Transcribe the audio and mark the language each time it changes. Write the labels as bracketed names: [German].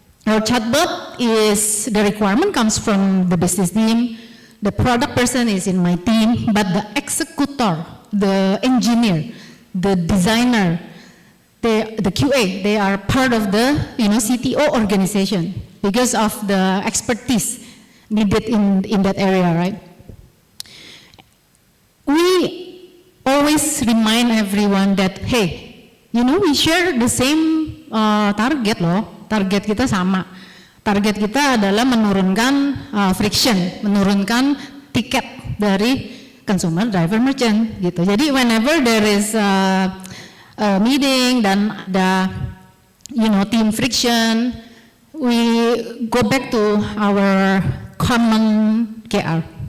[English] Our chatbot is, the requirement comes from the business team, the product person is in my team, but the executor, the engineer, the designer, the QA, they are part of the CTO organization because of the expertise needed in that area, right? We always remind everyone that, hey, we share the same target loh. [Indonesian] Target kita sama. Target kita adalah menurunkan friction, menurunkan tiket dari consumer, driver, merchant gitu. [English] Jadi whenever there is a meeting [Indonesian] dan ada [English] team friction, we go back to our common KR.